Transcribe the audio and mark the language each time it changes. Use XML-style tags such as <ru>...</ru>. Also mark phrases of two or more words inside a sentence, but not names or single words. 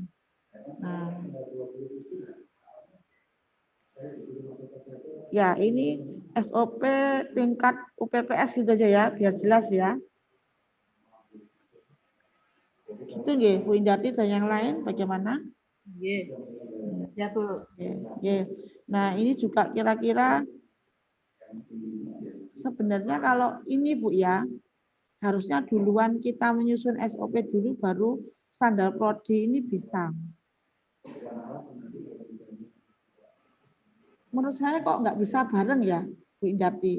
<id>Nah, ya ini SOP tingkat UPPS gitu aja ya, biar jelas ya. Itu nggih, Bu Indarti dan yang lain bagaimana? Nggih. Ya Bu. Nggih. Nah, ini juga kira-kira sebenarnya kalau ini Bu ya, harusnya duluan kita menyusun SOP dulu baru standar prodi ini bisa. Menurut saya kok nggak bisa bareng ya, Bu Indarti?</id>